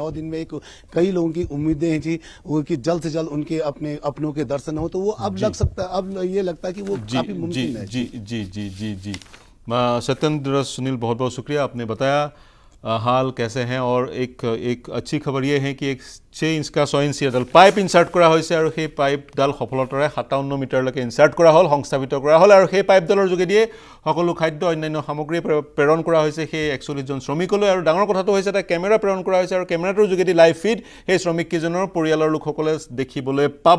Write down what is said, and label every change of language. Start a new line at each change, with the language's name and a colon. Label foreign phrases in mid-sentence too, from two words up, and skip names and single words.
Hindi: 9 दिन में एक कई लोगों की उम्मीदें हैं जी कि जल्द से जल्द उनके अपनों के दर्शन हो, तो वो अब लग सकता है, अब ये लगता है कि वो काफी मुमकिन है। जी सत्येंद्र, सुनील, बहुत बहुत शुक्रिया, आपने बताया हाल कैसे हैं। और एक अच्छी खबर ये है कि एक 6 इंच का 6 इंची
Assamese: এডাল পাইপ ইনচাৰ্ট কৰা হৈছে আৰু সেই পাইপডাল সফলতাৰে 57 মিটাৰলৈকে ইনচাৰ্ট কৰা হ'ল, সংস্থাপিত কৰা হ'ল, আৰু সেই পাইপডালৰ যোগেদিয়ে সকলো খাদ্য অন্যান্য সামগ্ৰী প্ৰেৰণ কৰা হৈছে সেই 41 জন শ্ৰমিকলৈ। আৰু ডাঙৰ কথাটো হৈছে এটা কেমেৰা প্ৰেৰণ কৰা হৈছে, আৰু কেমেৰাটোৰ যোগেদি
English: live feed
Assamese: সেই শ্ৰমিককেইজনৰ পৰিয়ালৰ লোকসকলে দেখিবলৈ পাব।